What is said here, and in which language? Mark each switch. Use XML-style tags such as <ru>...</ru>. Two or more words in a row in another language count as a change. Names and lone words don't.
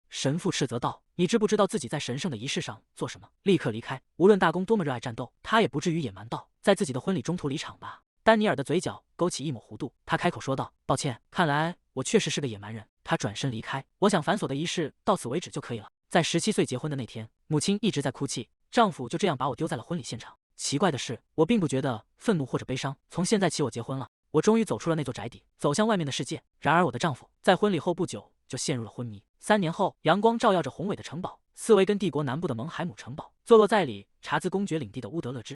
<zh>神父斥責道：“你知不知道自己在神聖的儀式上做什麼？立刻離開！無論大公多麼熱愛戰鬥，他也不至於野蠻到在自己的婚禮中途離場吧？” 丹尼爾的嘴角勾起一抹弧度，他開口說道：“抱歉，看來我確實是個野蠻人。” 他轉身離開。我想繁瑣的儀式到此為止就可以了。在17歲結婚的那天，母親一直在哭泣，丈夫就這樣把我丟在了婚禮現场。奇怪的是，我並不覺得憤怒或者悲傷。從現在起，我結婚了，我終於走出了那座宅邸，走向外面的世界。然而，我的丈夫在婚禮後不久就陷入了昏迷。3年後，陽光照耀着宏偉的城堡——斯維根帝國南部的蒙海姆城堡，坐落在理查茲公爵領地的烏德勒支。</zh>